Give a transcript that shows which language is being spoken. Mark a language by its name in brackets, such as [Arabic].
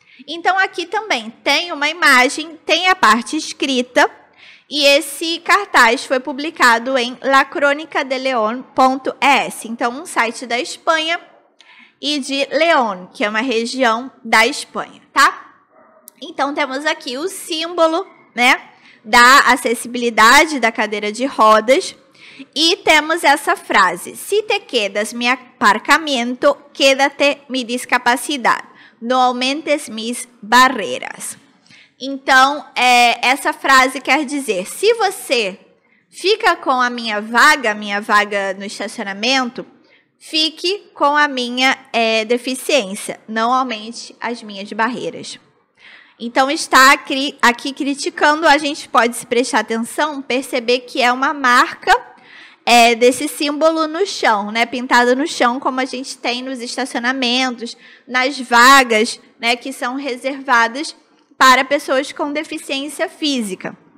[Portuguese] Então, aqui também tem uma imagem, tem a parte escrita, e esse cartaz foi publicado em lacronicadeleon.es, então um site da Espanha, e de León, que é uma região da Espanha, tá? Então, temos aqui o símbolo, né, da acessibilidade da cadeira de rodas. E temos essa frase: [Spanish] si te quedas mi aparcamiento, quédate mi discapacidad. No aumentes mis barreiras. [Portuguese] Então, essa frase quer dizer: se você fica com a minha vaga no estacionamento, fique com a minha deficiência, não aumente as minhas barreiras. Então, está aqui criticando, a gente pode, se prestar atenção, perceber que é uma marca desse símbolo no chão, né, pintado no chão, como a gente tem nos estacionamentos, nas vagas, né, que são reservadas para pessoas com deficiência física.